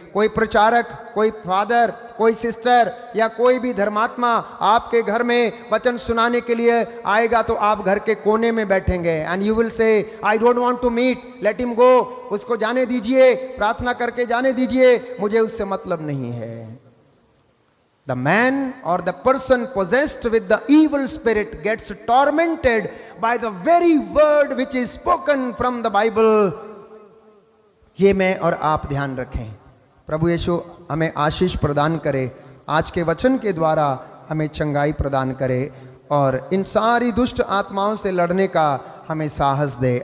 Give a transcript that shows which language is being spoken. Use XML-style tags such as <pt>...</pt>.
<hi>कोई प्रचारक, कोई फादर, कोई सिस्टर या कोई भी धर्मात्मा आपके घर में वचन सुनाने के लिए आएगा तो आप घर के कोने में बैठेंगे</hi> <en>and you will say I don't want to meet, let him go,</en> <hi>उसको जाने दीजिए, प्रार्थना करके जाने दीजिए, मुझे उससे मतलब नहीं है।</hi> <en>The man or the person possessed with the evil spirit gets tormented by the very word which is spoken from the Bible।</en> <hi>ये मैं और आप ध्यान रखें। प्रभु यीशु हमें आशीष प्रदान करे, आज के वचन के द्वारा हमें चंगाई प्रदान करे और इन सारी दुष्ट आत्माओं से लड़ने का हमें साहस दे।</hi>